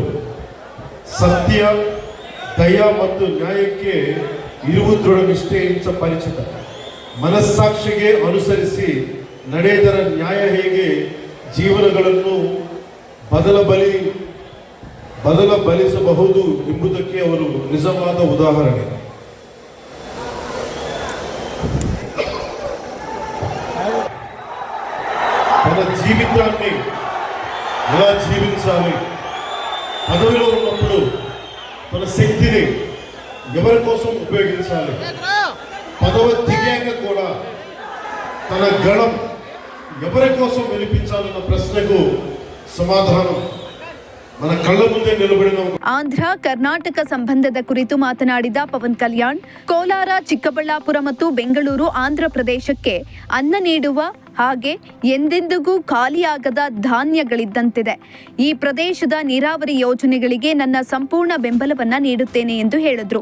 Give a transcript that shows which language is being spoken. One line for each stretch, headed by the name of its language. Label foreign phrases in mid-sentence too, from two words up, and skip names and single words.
Kannada: ಸತ್ಯ, ದಯ ಮತ್ತು ನ್ಯಾಯಕ್ಕೆ ಇರುವುದರೊಳ ನಿಷ್ಠೆಯಿಂದ ಪರಿಚಿತ. ಮನಸ್ಸಾಕ್ಷಿಗೆ ಅನುಸರಿಸಿ ನಡೆದರ ನ್ಯಾಯ ಹೇಗೆ ಜೀವನಗಳನ್ನು ಬದಲಬಲಿಸಬಹುದು ಎಂಬುದಕ್ಕೆ ಅವರು ನಿಜವಾದ ಉದಾಹರಣೆ.
Telugu: తన జీవితాన్ని ఎలా జీవించాలి, పదవిలో ఉన్నప్పుడు తన శక్తిని ఎవరి కోసం ఉపయోగించాలి, పదవి దిగాక కూడా తన గళం ఎవరి కోసం వినిపించాలన్న ప్రశ్నకు సమాధానం మన కళ్ళ ముందే నిలబడిన ఒక
Kannada: ಆಂಧ್ರ ಕರ್ನಾಟಕ ಸಂಬಂಧದ ಕುರಿತು ಮಾತನಾಡಿದ ಪವನ್ ಕಲ್ಯಾಣ್, ಕೋಲಾರ, ಚಿಕ್ಕಬಳ್ಳಾಪುರ ಮತ್ತು ಬೆಂಗಳೂರು ಆಂಧ್ರ ಪ್ರದೇಶಕ್ಕೆ ಅನ್ನ ನೀಡುವ ಹಾಗೆ ಎಂದೆಂದಿಗೂ ಖಾಲಿಯಾಗದ ಧಾನ್ಯಗಳಿದ್ದಂತಿದೆ. ಈ ಪ್ರದೇಶದ ನೀರಾವರಿ ಯೋಜನೆಗಳಿಗೆ ನನ್ನ ಸಂಪೂರ್ಣ ಬೆಂಬಲವನ್ನ ನೀಡುತ್ತೇನೆ ಎಂದು ಹೇಳಿದರು.